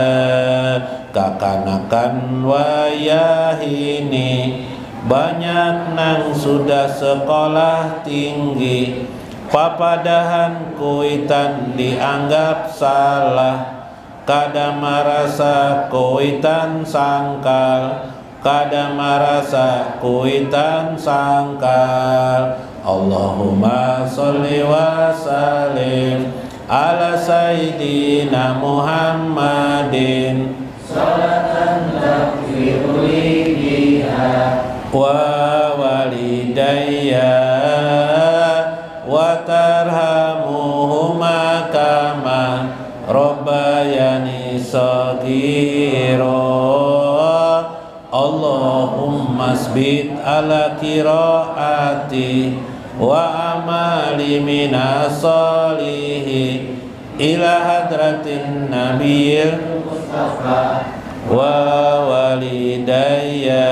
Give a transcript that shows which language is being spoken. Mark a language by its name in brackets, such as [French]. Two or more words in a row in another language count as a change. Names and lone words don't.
[Banjar] Kakanakan wayahini banyak nang sudah sekolah tinggi, papadahan kuitan dianggap salah, kada marasa kuitan sangkal, kada marasa kuitan sangkal. [Arabic] اللهم صل وسلم على سيدنا محمد صلاة تغفر لي بها ولوالدي وترحمهما كما ربياني صغيرا. اللهم أثبت على قراءتي وعملي من الصالح إلى حضرة النبي المصطفى ووالدي.